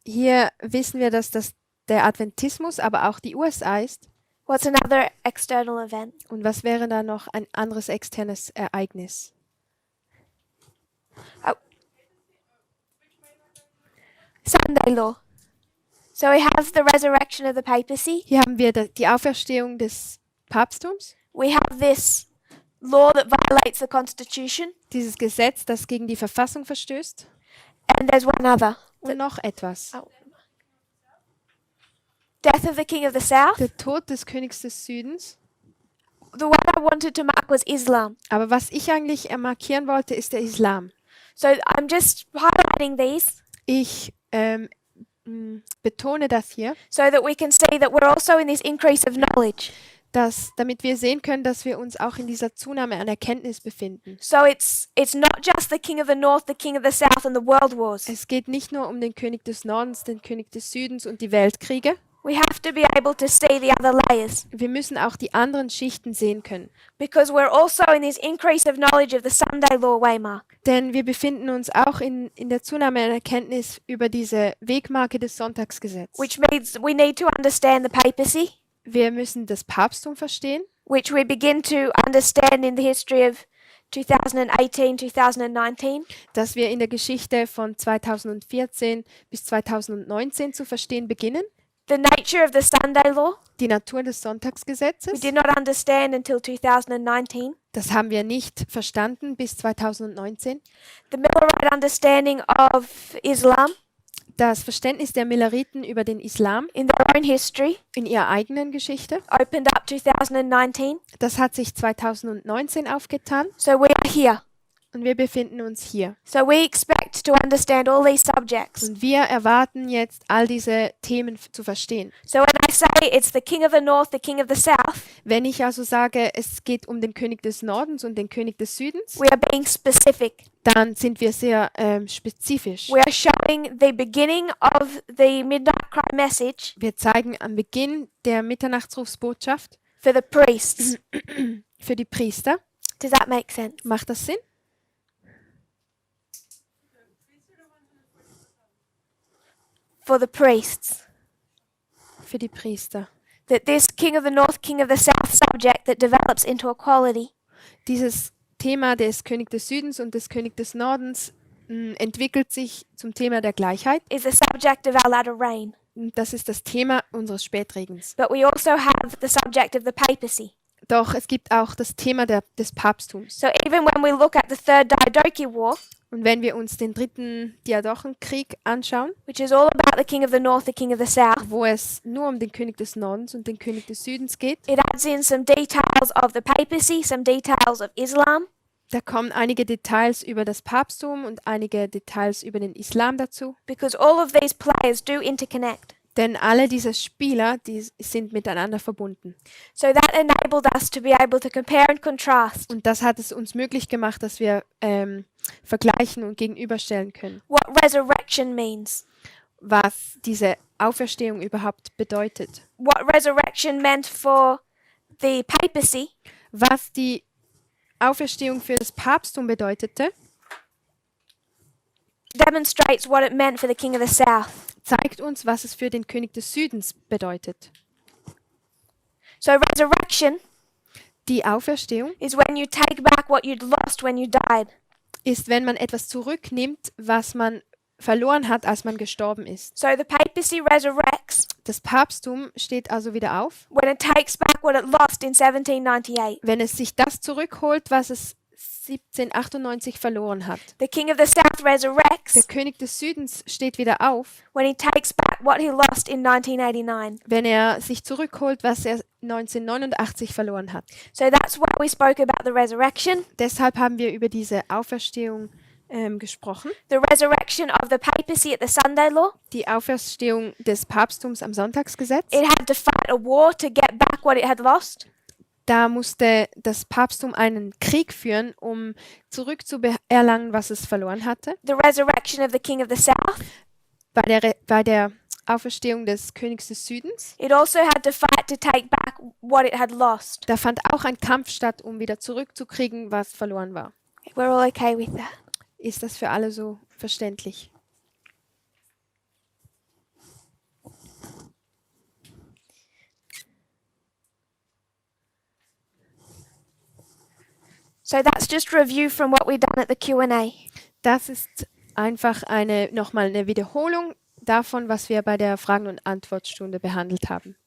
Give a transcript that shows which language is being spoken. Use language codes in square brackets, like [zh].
[de] Hier wissen wir, dass das der Adventismus, aber auch die USA ist. [en] What's another external event? [de] Und was wäre da noch ein anderes externes Ereignis? [en] Sunday law. So we have the resurrection of the papacy. [de] Hier haben wir die Auferstehung des Papsttums, [en] We have this law that violates the Constitution. [de] dieses Gesetz, das gegen die Verfassung verstößt. [en] And there's one other. [de] Und noch etwas. [en] Death of the King of the South. [de] Der Tod des Königs des Südens. [en] The one I wanted to mark was Islam. [de] Aber was ich eigentlich markieren wollte, ist der Islam. [en] So I'm just highlighting these [de] Ich betone das hier, [en] so that we can see that we're also in this increase of knowledge. [de] damit wir sehen können, dass wir uns auch in dieser Zunahme an Erkenntnis befinden. [en] So it's not just the King of the North, the King of the South and the world wars. [de] Es geht nicht nur um den König des Nordens, den König des Südens und die Weltkriege. [en] We have to be able to see the other layers [de] Wir müssen auch die anderen Schichten sehen können. [en] because we're also in this increase of knowledge of the Sunday law waymark. [de] Denn wir befinden uns auch in der Zunahme an Erkenntnis über diese Wegmarke des Sonntagsgesetzes. [en] Which means we need to understand the papacy, [de] Wir müssen das Papsttum verstehen, [en] which we begin to understand in the history of 2018, 2019. [de] das wir in der Geschichte von 2014 bis 2019 zu verstehen beginnen. [en] The nature of the Sunday law, [de] Die Natur des [en] we [de] Sonntagsgesetzes, [en] did not understand until 2019. [de] das haben wir nicht verstanden bis 2019. [en] The Millerite understanding of Islam [de] Das Verständnis der Milleriten über den Islam [en] in their own history [de] in ihrer eigenen Geschichte, [en] opened up 2019. [de] das hat sich 2019 aufgetan [en] So we are here. [de] und wir befinden uns hier. [en] So we expect to understand all these subjects. [de] Und wir erwarten jetzt, all diese Themen zu verstehen. [en] So when I say it's the King of the North, the King of the South, [de] Wenn ich also sage, es geht um den König des Nordens und den König des Südens, [en] we are being specific. [de] dann sind wir sehr spezifisch. [en] We are showing the beginning of the Midnight Cry message [de] Wir zeigen am Beginn der Mitternachtsrufsbotschaft [en] for the priests. [de] für die Priester. [en] Does that make sense? [de] Macht das Sinn? [en] For the priests. [de] Für die Priester. [en] That this King of the North, King of the South subject that develops into equality [de] Dieses Thema des König des Südens und des König des Nordens entwickelt sich zum Thema der Gleichheit. [en] is the subject of our latter reign. [de] Und das ist das Thema unseres Spätregens. [en] But we also have the subject of the papacy. [de] Doch es gibt auch das Thema des Papsttums. [en] So even when we look at the Third Diadochi War, [de] Und wenn wir uns den dritten Diadochenkrieg anschauen, [en] which is all about the King of the North, the King of the South, [de] wo es nur um den König des Nordens und den König des Südens geht, [en] it adds in some details of the papacy, some details of Islam, [de] da kommen einige Details über das Papsttum und einige Details über den Islam dazu. [en] because all of these players do interconnect. [de] Denn alle diese Spieler, die sind miteinander verbunden. [en] So that enabled us to be able to compare and contrast [de] Und das hat es uns möglich gemacht, dass wir vergleichen und gegenüberstellen können, [en] what resurrection means, [de] was diese Auferstehung überhaupt bedeutet. [en] what resurrection meant for the papacy, [de] Was die Auferstehung für das Papsttum bedeutete, [en] demonstrates what it meant for the King of the South. [de] zeigt uns, was es für den König des Südens bedeutet. [en] So resurrection [de] Die Auferstehung [en] is when you take back what you'd lost when you died. [de] ist, wenn man etwas zurücknimmt, was man verloren hat, als man gestorben ist. [en] So the papacy resurrects [de] Das Papsttum steht also wieder auf, [en] when it takes back what it lost in 1798. [de] wenn es sich das zurückholt, was es 1798 verloren hat. [en] The king of the south [de] Der [en] resurrects [de] König des Südens steht wieder auf, [en] when he takes back what he lost in 1989. [de] wenn er sich zurückholt, was er 1989 verloren hat. [en] So that's why we spoke about the resurrection, [de] Deshalb haben wir über diese Auferstehung gesprochen. [en] the resurrection of the papacy at the Sunday law. [de] Die Auferstehung des Papsttums am Sonntagsgesetz. [en] It had to fight a war to get back what it had lost. [de] Da musste das Papsttum einen Krieg führen, um zurückzuerlangen, was es verloren hatte. [en] The resurrection of the king of the south. [de] Bei der Auferstehung des Königs des Südens, [en] It also had to fight to take back what it had lost. [de] da fand auch ein Kampf statt, um wieder zurückzukriegen, was verloren war. [en] We're all okay with that. [de] Ist das für alle so verständlich? [en] So that's just review from what we've done at the Q&A. [de] Das ist einfach nochmal eine Wiederholung davon, was wir bei der Fragen- und Antwortstunde behandelt haben.